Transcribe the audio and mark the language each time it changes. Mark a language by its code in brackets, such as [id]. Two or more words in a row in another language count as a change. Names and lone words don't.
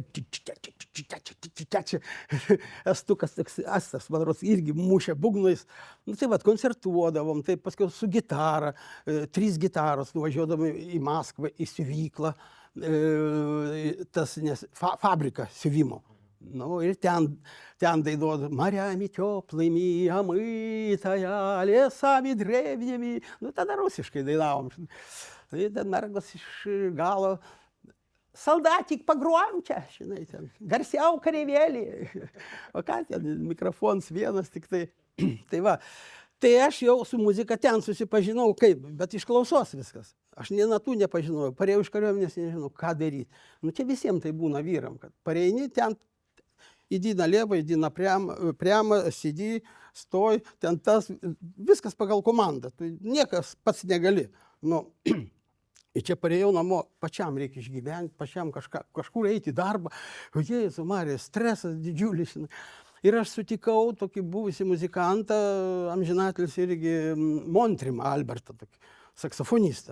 [lt] Estukas, Astas, man rodos, irgi mušė būgnais. Nu, tai vat, koncertuodavom, tai paskui su gitara, 3 gitaros, nuvažiuodavom į Maskvą, į siuvyklą, tas fabriką siuvimo. [ru] Ну, и там дойдут морями теплыми, омытая, лесами древними. Ну, тогда русишкой дойдем. [lt] И Наргас iš galo. [ru] Солдатик погромче, [lt] žinai, ten, garsiau kareivėlį. O ką ten, mikrofonas vienas tik tai. Tai va, tai aš jau su muzika ten susipažinau kaip, bet iš klausos viskas. Aš nė natų nepažinojau, parėjau iš kariuomenės, nežinau, ką daryti. Nu, čia visiems tai būna vyram, kad pareini ten, [ru] иди налево, иди прямо, сиди, стой, [lt] ten tas, viskas pagal komandą, tu niekas pats negali. Nu, ir čia parėjau namo, pačiam reikia išgyventi, pačiam kažkur eiti į darbą. Jėzus Marija, stresas didžiulis. Ir aš sutikau tokį buvusį muzikantą, amžinatelis irgi Montrimą, Albertą, tokį saksofonistą.